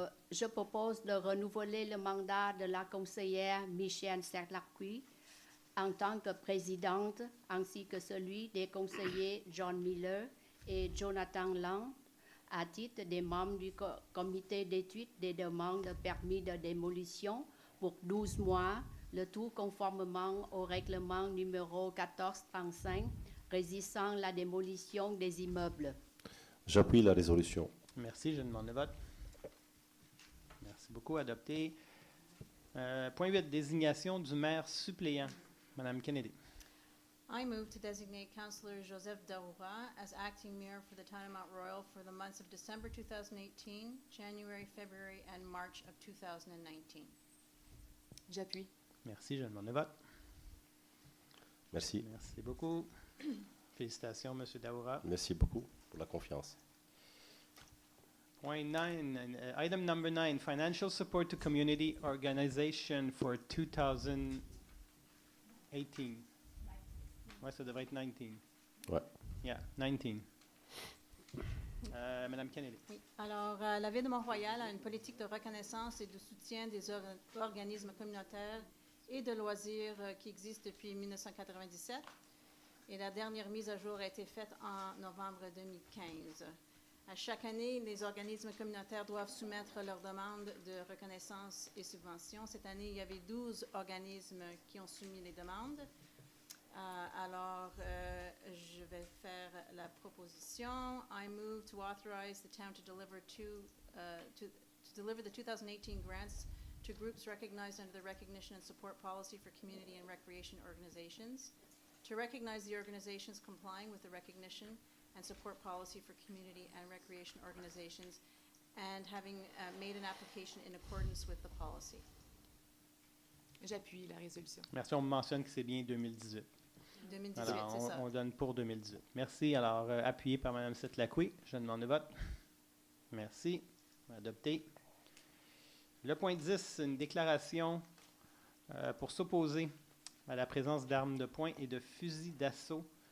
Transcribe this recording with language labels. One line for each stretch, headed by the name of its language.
French: Je propose de renouveler le mandat de la conseillère Michelle Serlacuy en tant que présidente, ainsi que celui des conseillers John Miller et Jonathan Lang, à titre des membres du comité d'étude des demandes de permis de démolition pour 12 mois, le tout conformément au règlement numéro 1435 régissant la démolition des immeubles. J'appuie la résolution. Merci. Je demande le vote. Merci beaucoup. Adopté. Point 8, désignation du maire suppléant. Madame Kennedy.
English: I move to designate Councillor Joseph Daoura as acting mayor for the town of Mount Royal for the months of December 2018, January, February, and March of 2019.
French: J'appuie. Merci. Je demande le vote. Merci. Merci beaucoup. Félicitations, M. Daoura. Merci beaucoup pour la confiance. Point 9,
English: item number 9, financial support to community organization for 2018.
French: Ouais, ça devrait être 19. Ouais.
English: Yeah, 19.
French: Madame Kennedy. Oui. Alors, la Ville de Mont-Royal a une politique de reconnaissance et de soutien des organismes communautaires et de loisirs qui existent depuis 1997. Et la dernière mise à jour a été faite en novembre 2015. À chaque année, les organismes communautaires doivent soumettre leurs demandes de reconnaissance et subventions. Cette année, il y avait 12 organismes qui ont soumis les demandes. Je vais faire la proposition.
English: I move to authorize the town to deliver the 2018 grants to groups recognized under the Recognition and Support Policy for Community and Recreation Organizations, to recognize the organizations complying with the Recognition and Support Policy for Community and Recreation Organizations, and having made an application in accordance with the policy.
French: J'appuie la résolution. Merci. On me mentionne que c'est bien 2018. 2018, Alors, c'est ça. on donne pour 2018. Merci. Alors, appuyé par Mme Setlacoué. Je demande le vote. Merci. Adopté. Le point 10, une déclaration pour s'opposer à la présence d'armes de poing et de fusils d'assaut.